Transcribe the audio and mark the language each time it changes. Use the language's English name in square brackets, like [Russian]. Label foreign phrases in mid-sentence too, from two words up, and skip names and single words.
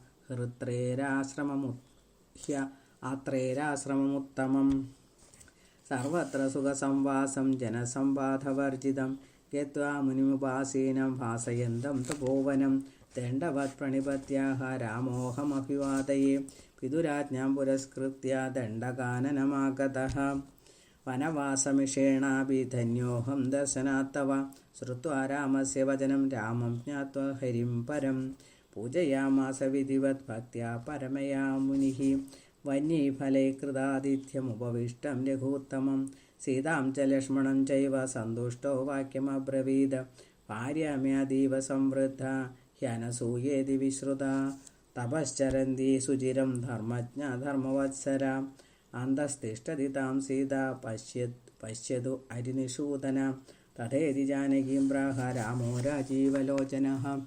[Sanskrit] आत्रेराश्रममुत्तमम् सर्वत्र सुखसंवासं जनसंवादवर्जितं गत्वा मुनिमुपासीनं भासयन्तं तपोवनं दण्डवत् प्रणिपत्याः रामोऽहमभिवादये पितुराज्ञां पुरस्कृत्य दण्डकाननमागतः वनवासमिषेणापि धन्योऽहं दर्शनात् तव श्रुत्वा रामस्य वचनं रामं ज्ञात्वा हरिं परं പൂജയാമാസ വിധിവത് ഭക്ത്യാ പരമയാ മുനിഃ വന്യൈഫലൈ കൃതാതിഥ്യമുപവിഷ്ടം രഘൂത്തമം സീതാം ച ലക്ഷ്മണം ചൈവ സന്തുഷ്ടോ വാക്യമബ്രവീത് ഭാര്യാമ്യതീവ സംവൃദ്ധ ഹ്യനസൂയേതി വിശ്രുത തപശ്ചരന്തി സുചിരം ധർമ്മജ്ഞ ധർമ്മവത്സര അന്തസ്തിഷ്ഠതി താം സീത പശ്യതു അരിനിഷൂദന തഥേതി ജാനകീം പ്രാഹ രാമോ രാജീവലോചനഃ